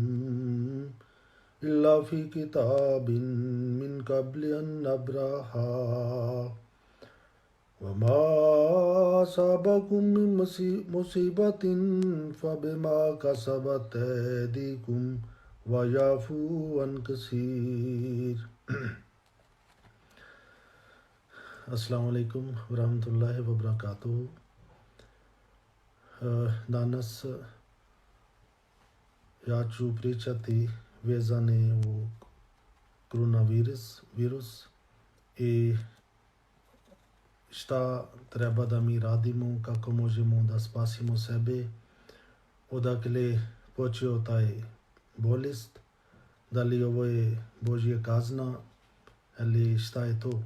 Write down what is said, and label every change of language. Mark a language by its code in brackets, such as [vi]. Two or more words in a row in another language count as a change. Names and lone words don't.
[ar] إلا في كتاب من قبل أن نبرأها وما أصابكم من مصيبة فبما كسبت أيديكم ويعفو عن كثير. السلام عليكم ورحمة الله وبركاته. [bs] Danas ja ću pričati vezane u koronavirus i šta treba da mi radimo, kako možemo da spasimo sebe, odakle počeo taj bolest, da li ovo je Božja kazna ili šta je to.